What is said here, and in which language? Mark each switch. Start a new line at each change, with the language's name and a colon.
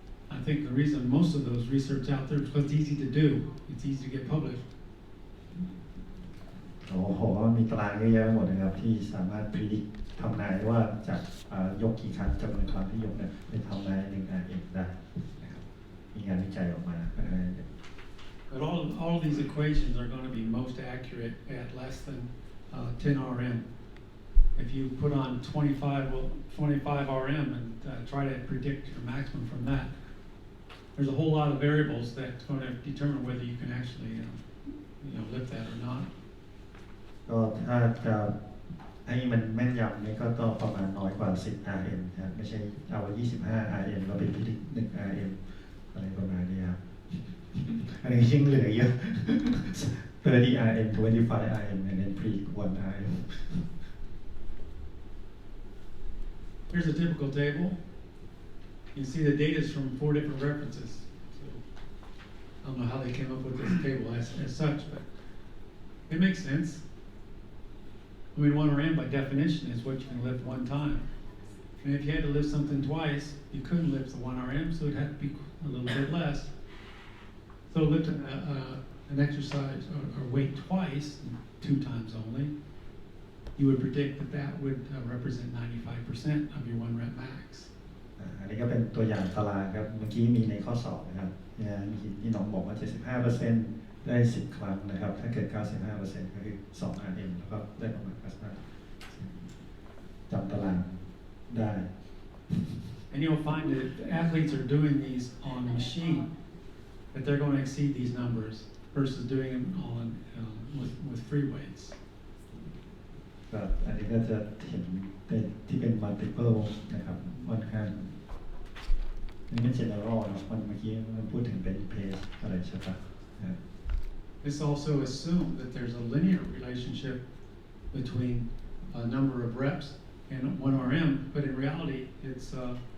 English: I think the reason most of those research out there is because it's easy to do. It's easy to get published.
Thai: โอ้โหมีตารางเยอะแยะไปหมดนะครับที่สามารถ predict ทำนายว่าจากยกกี่ครั้งจำนวนครั้งที่ยกเนี่ยเป็นทำนาย1 RM ได้นะครับมีงานวิจัยออกมา
English: But all of these equations are going to be most accurate at less than 10 RM. If you put on 25 RM and try to predict your maximum from that, there's a whole lot of variables that's going to determine whether you can actually lift that or not.
Thai: ก็ถ้าจะให้มันแม่นยำเนี่ยก็ต้องประมาณน้อยกว่า10 RM นะครับไม่ใช่เอา25 RM เราไปพิจิตร1 RM อะไรประมาณนี้ครับอันนี้ยิ่งเหลือเยอะ30 RM
English: 25 RM and then pre 1 RM. Here's a typical table. You see the data is from 4 different references. So I don't know how they came up with this table as such, but it makes sense. I mean, 1 RM by definition is what you can lift 1 time. And if you had to lift something twice, you couldn't lift the 1 RM, so it had to be a little bit less. So lifting an exercise or weight twice, 2 times only, you would predict that would represent 95% of your 1 rep max.
Thai: อันนี้ก็เป็นตัวอย่างตารางครับเมื่อกี้มีในข้อสอบนะครับที่น้องบอกว่า 75% ได้ 10 ครั้งนะครับถ้าเกิด 95% ก็คือ2 RM แล้วก็ได้ประมาณ95%จำตารางได้
English: And you'll find that if the athletes are doing these on the machine, that they're going to exceed these numbers versus doing them on with free weights.
Thai: ก็อันนี้ก็จะเห็นเป็นที่เป็น multiple นะครับค่อนข้างนี่เป็น general นะเมื่อกี้มันพูดถึงเป็น pace อะไรใช่ปะ
English: This also assumes that there's a linear relationship between a number of reps and 1 RM, but in reality, it's not.